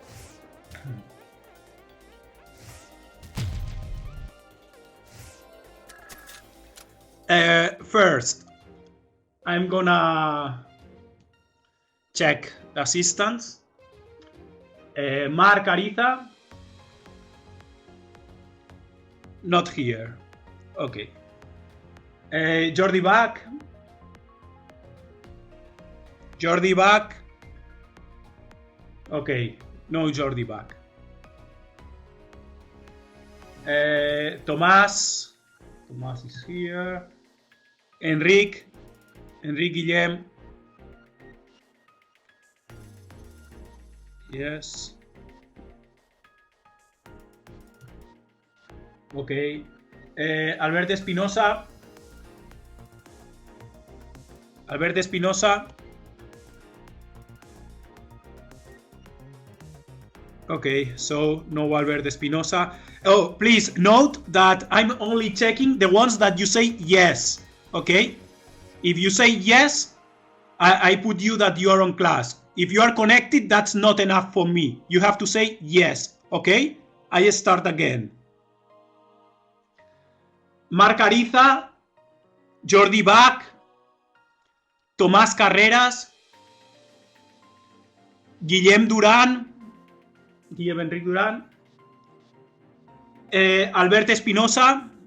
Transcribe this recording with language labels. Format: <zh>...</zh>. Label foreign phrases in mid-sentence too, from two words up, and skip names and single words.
<en>First, I'm gonna check the assistants. Mark Ariza, not here. Okay. Jordi Bach. Okay, no Jordi Bach. Tomás is here. Enrique Guillem. Yes. Okay. Alberto Espinosa. Okay, so no Alberto Espinosa. Oh, please note that I'm only checking the ones that you say yes. Okay? If you say yes, I put you that you are on class. If you are connected, that's not enough for me. You have to say yes. Okay? I start again. Marc Ariza, Jordi Bach, Tomás Carreras, Guillem Enric Duran, Albert Espinosa,</en>